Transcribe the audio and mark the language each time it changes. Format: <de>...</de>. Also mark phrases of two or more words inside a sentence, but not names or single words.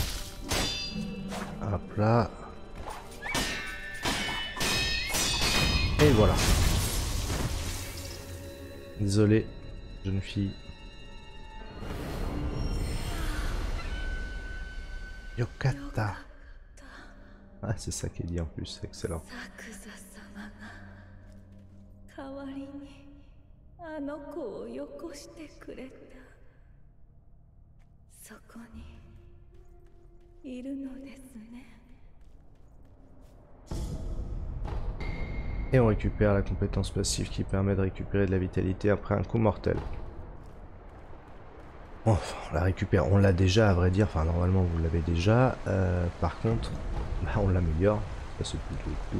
<fr>Hop là. Et voilà. Désolé, jeune fille. Yokata. Ah, c'est ça qui est dit en plus, c'est excellent.</fr> <ja>代わりにあの子をよこしてくれた。そこにいるのですね。</ja> <fr>Et on récupère la compétence passive qui permet de récupérer de la vitalité après un coup mortel. Bon, enfin, on la récupère, on l'a déjà à vrai dire, enfin normalement vous l'avez déjà. Par contre, bah, on l'améliore, ça c'est plutôt cool.</fr>